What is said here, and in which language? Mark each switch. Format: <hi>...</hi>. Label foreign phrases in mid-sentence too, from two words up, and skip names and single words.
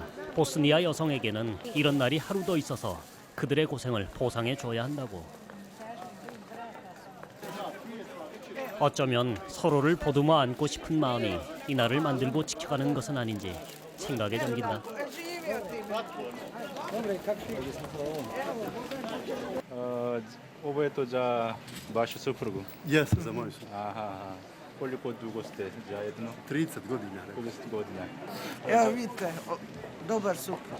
<ko>보스니아 여성에게는 이런 날이 하루 더 있어서 그들의 고생을 보상해 줘야 한다고. 어쩌면 서로를 보듬어 안고 싶은 마음이 이 날을 만들고 지켜가는 것은 아닌지 생각에 잠긴다.</ko> <bs>Ovo je to za vašu suprugu. Jesam za moju suprugu. Aha. Koliko dugo ste zajedno? 30 godina. 30 godina. Evo vidite, dobar suprug.</bs>